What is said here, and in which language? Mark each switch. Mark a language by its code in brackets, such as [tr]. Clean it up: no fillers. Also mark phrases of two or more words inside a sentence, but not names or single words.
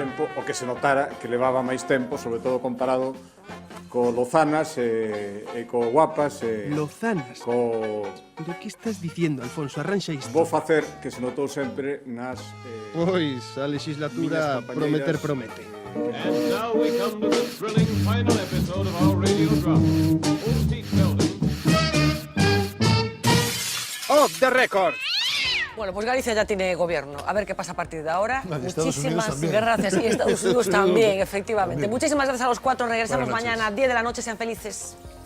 [gl] o que se notara que levaba máis tempo, sobre todo comparado co Lozanas e co Guapas Lozanas? Pero que estás dicindo, Alfonso? Arranxa isto. Vou facer que se notou sempre nas... Pois, a legislatura prometer promete. [en] And now we come to the thrilling final episode of our radio drama. Old Seat Building. Off the record! [es] Bueno, pues Galicia ya tiene gobierno. A ver qué pasa a partir de ahora. Muchísimas gracias. Y Estados Unidos también, efectivamente. Muchísimas gracias a los cuatro. Regresamos mañana a 10 de la noche. Sean felices.